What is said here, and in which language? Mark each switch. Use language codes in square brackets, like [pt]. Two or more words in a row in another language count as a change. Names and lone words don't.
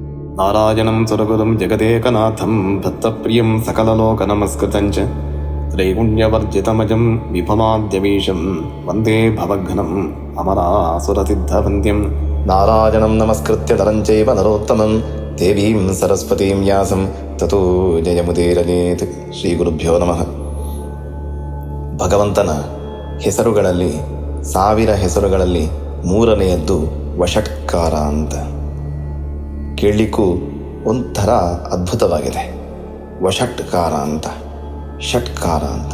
[sa] ನಾರಾಯಣಂ ಸುರಗುರುಂ ಜಗದೇಕನಾಥಂ ಭಕ್ತಪ್ರಿಯಂ ಸಕಲಲೋಕನಮಸ್ಕೃತಂಚ ತ್ರೈಗುಣ್ಯವರ್ಜಿತಮಜಂ ವಿಭವಾದ್ಯವೀಶಂ ವಂದೇ ಭವಘ್ನಂ ಅಮರಾಸುರಸಿದ್ಧವಂದ್ಯಂ. ನಾರಾಯಣಂ ನಮಸ್ಕೃತ್ಯ ನರಂಚೈವ ನರೋತ್ತಮಂ ದೇವೀಂ ಸರಸ್ವತೀಂ ವ್ಯಾಸಂ ತತೋ ಜಯಮುದೀರಯೇತ್. ಶ್ರೀ ಗುರುಭ್ಯೋ ನಮಃ. [kn] ಭಗವಂತನ ಹೆಸರುಗಳಲ್ಲಿ 1000 ಹೆಸರುಗಳಲ್ಲಿ 3ನೆಯದ್ದು ವಷಟ್ಕಾರ ಅಂತ. ಕೇಳಲಿಕ್ಕೂ ಒಂಥರ ಅದ್ಭುತವಾಗಿದೆ. ವಷಟ್ಕಾರ ಅಂತ, ಷಟ್ಕಾರ ಅಂತ.